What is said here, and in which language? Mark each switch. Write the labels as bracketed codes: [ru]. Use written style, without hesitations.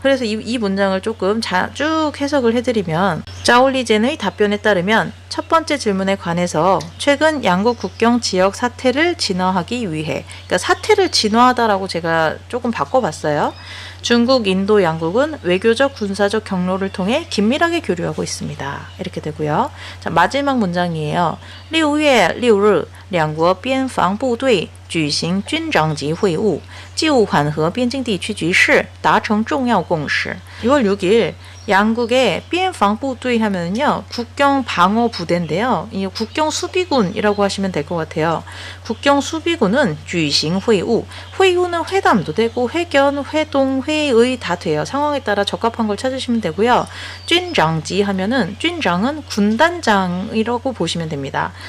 [ko] 그래서 이 문장을 조금 쭉 해석을 해드리면 자올리젠의 답변에 따르면 첫 번째 질문에 관해서 최근 양국 국경 지역 사태를 진화하기 위해 그러니까 사태를 진화하다라고 제가 조금 바꿔봤어요. 중국, 인도, 양국은 외교적, 군사적 경로를 통해 긴밀하게 교류하고 있습니다. 이렇게 되고요. 자, 마지막 문장이에요. [zh] 6月6日两国边防部队举行军长级会晤就缓和边境地区局势达成重要共识. [ko] 6월 6일 양국의 비엔방부队하면은요 국경 방어 부대인데요. 이 국경 수비군이라고 하시면 될 것 같아요. 국경 수비군은 [zh] 举行会晤, [ko] 회의는 회담도 되고 회견, 회동, 회의 다 돼요. 상황에 따라 적합한 걸 찾으시면 되고요. 军长지 하면은 军长은 군단장이라고 보시면 됩니다.